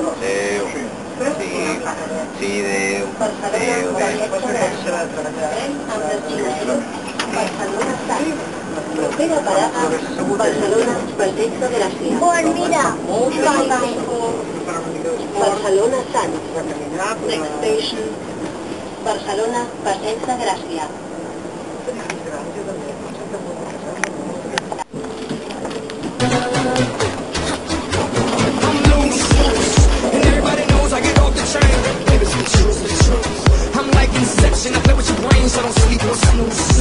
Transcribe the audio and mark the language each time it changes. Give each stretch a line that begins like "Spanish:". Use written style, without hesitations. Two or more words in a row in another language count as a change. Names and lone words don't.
Catalan: Adéu. Sí, sí, adéu. Adéu, adéu. Barcelona Sant. Propera parada, Barcelona, Passeig de Gràcia.
Spanish: Pues mira,
Catalan: Barcelona Sant.
English: Next station, Barcelona, Passeig de Gràcia. I'm like Inception, I play with your brain, so don't sleep or snooze.